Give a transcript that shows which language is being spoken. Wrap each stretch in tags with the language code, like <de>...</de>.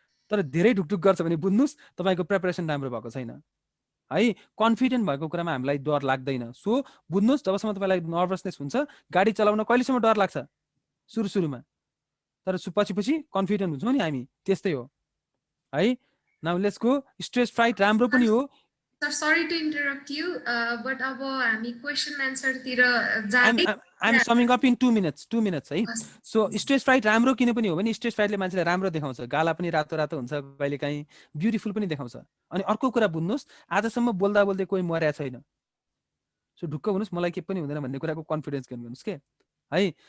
<ne>तर धेरै ढुकढुक गर्छ भने बुझ्नुहोस् तपाईँको प्रिपरेसन राम्रो भएको छैन है। कन्फिडेन्ट भएको कुरामा हामीलाई डर लाग्दैन। सो बुझ्नुहोस् जबसम्म तपाईँलाई नर्भसनेस हुन्छ, गाडी चलाउन कहिलेसम्म डर लाग्छ सुरुमा, तर पछि कन्फिडेन्ट हुन्छौँ नि हामी, त्यस्तै हो है।</ne> <en>Now let's go.</en> <ne>Stress freight राम्रो पनि हो।</ne> <en>Sir, sorry to interrupt you, but</en> <ne>अब हामी question answer तिर जाँदै</ne> <en>I'm summing up in 2 minutes है।</en> <ne>सो स्ट्रेस फ्राइट राम्रो किन पनि हो भने स्ट्रेस फ्राइटले मान्छेलाई राम्रो देखाउँछ, गाला पनि रातो रातो हुन्छ, कहिलेकाहीँ ब्युटिफुल पनि देखाउँछ। अनि अर्को कुरा बुझ्नुहोस्, आजसम्म बोल्दा बोल्दै कोही मर्या छैन, सो ढुक्क हुनुहोस्, मलाई के पनि हुँदैन भन्ने कुराको कन्फिडेन्स गेन गर्नुहोस् के है।</ne>